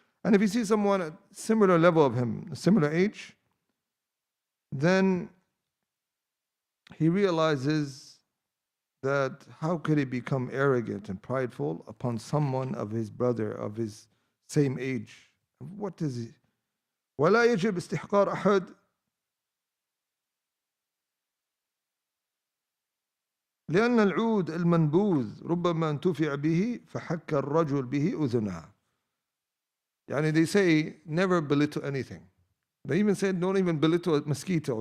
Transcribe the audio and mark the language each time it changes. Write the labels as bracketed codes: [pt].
[en] And if you see someone at similar level of him, a similar age, then he realizes that how could he become arrogant and prideful upon someone of his brother, of his same age? What is he? [ar] ولا يجب استحقار أحد لأن العود المنبوذ ربما انتفع به فحك الرجل به أذنها. يعني [en] they say never belittle anything. They even said don't even belittle a mosquito.